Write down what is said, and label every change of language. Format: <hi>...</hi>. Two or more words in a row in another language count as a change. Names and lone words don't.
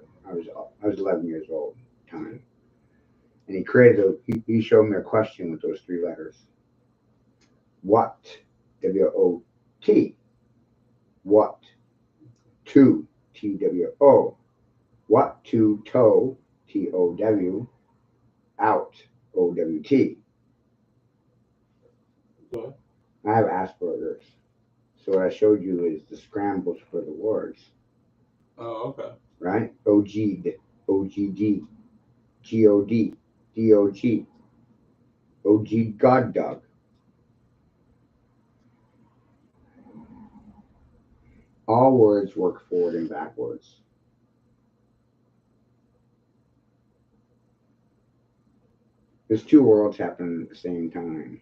<en>I was 11 years old at the time. And he showed me a question with those 3 letters. What? W-O-T. What? To. T-W-O. What to toe? T-O-W. Out. O-W-T. What? I have Asperger's. So what I showed you is the scrambles for the words. Oh, okay. Right? O-G-D. O-G-D. G-O-D. D-O-G. O-G God Dog. All words work forward and backwards. There's two worlds happening at the same time.</en>